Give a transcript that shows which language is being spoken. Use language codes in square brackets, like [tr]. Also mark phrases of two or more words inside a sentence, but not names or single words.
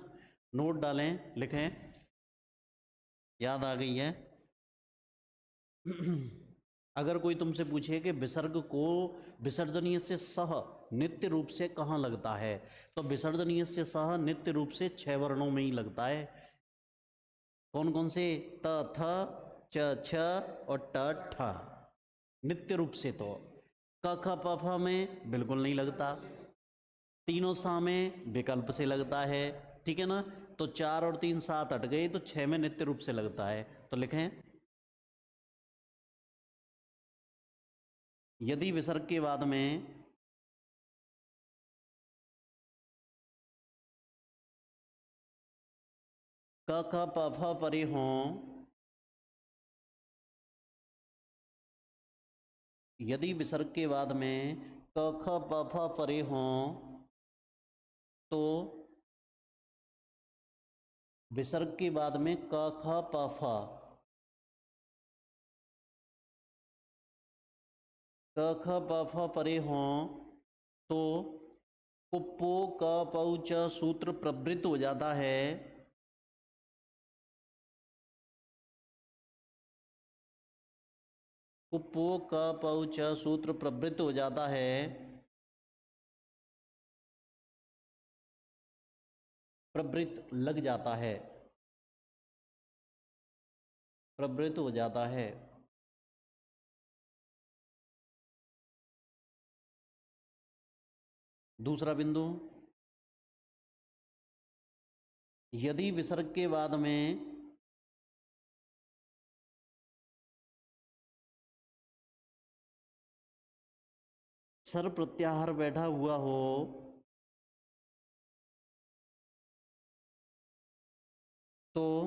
[hi] नोट डालें, लिखें, याद आ गई है। अगर कोई तुमसे पूछे कि विसर्ग को विसर्जनीय से सह नित्य रूप से कहाँ लगता है, तो विसर्जनीय से सह नित्य रूप से 6 वर्णों में ही लगता है। कौन कौन से? त थ च छ और ट ठ। नित्य रूप से तो क ख प फ में बिल्कुल नहीं लगता, तीनों सा में विकल्प से लगता है। ठीक है ना। तो 4 और 3 7 हट गए, तो 6 में नित्य रूप से लगता है। तो लिखें, यदि विसर्ग के बाद में क ख प फ परे हों, यदि विसर्ग के बाद में क ख प फ परे हों तो विसर्ग के बाद में क ख प फ, क ख प फ परे हों तो [sa] कुप्पो क पौ च [hi] सूत्र प्रवृत्त हो जाता है, [sa] कुप्पो क पौ च [hi] सूत्र प्रवृत्त हो जाता है, प्रवृत्त लग जाता है, प्रवृत्त हो जाता है। दूसरा बिंदु, यदि विसर्ग के बाद में सर प्रत्याहार बैठा हुआ हो तो